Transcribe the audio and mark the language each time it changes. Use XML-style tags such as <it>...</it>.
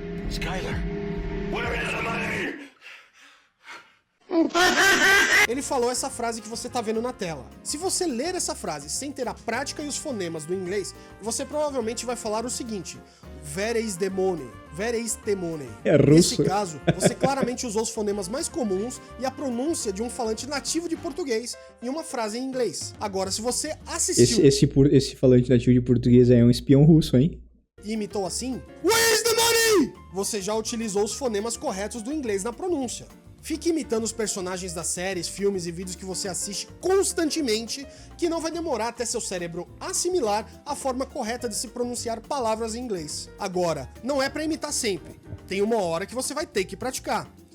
<en>Skylar, where is the money?</en> <pt>Ele falou essa frase que você tá vendo na tela. Se você ler essa frase sem ter a prática e os fonemas do inglês, você provavelmente vai falar o seguinte:</pt> <en>Where is the money? Where is the money?</en> <pt>É russo. Nesse caso, você claramente usou os fonemas mais comuns e a pronúncia de um falante nativo de português em uma frase em inglês. Agora, se você assistiu... Esse falante nativo de português é um espião russo, hein? E imitou assim,</pt> <en>Where is the money?</en> <pt>Você já utilizou os fonemas corretos do inglês na pronúncia. Fique imitando os personagens das séries, filmes e vídeos que você assiste constantemente, que não vai demorar até seu cérebro assimilar a forma correta de se pronunciar palavras em inglês. Agora, não é pra imitar sempre. Tem uma hora que você vai ter que praticar.</pt>